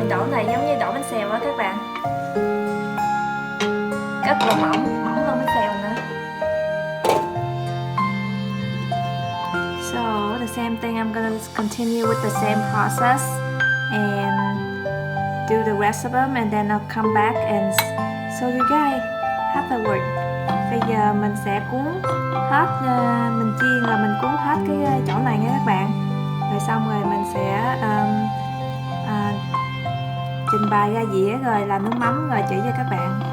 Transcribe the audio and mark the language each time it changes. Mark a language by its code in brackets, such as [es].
[vi] Này giống như đổ bánh xèo á các bạn, rất là mỏng hơn bánh xèo nữa. [en] So the same thing, I'm gonna continue with the same process and do the rest of them, and then I'll come back and show you guys afterward. [vi] Bây giờ mình sẽ cuốn hết, mình chiên là mình cuốn hết cái chỗ này nha các bạn. Rồi xong rồi mình sẽ trình bày ra dĩa rồi làm nước mắm rồi chỉ cho các bạn.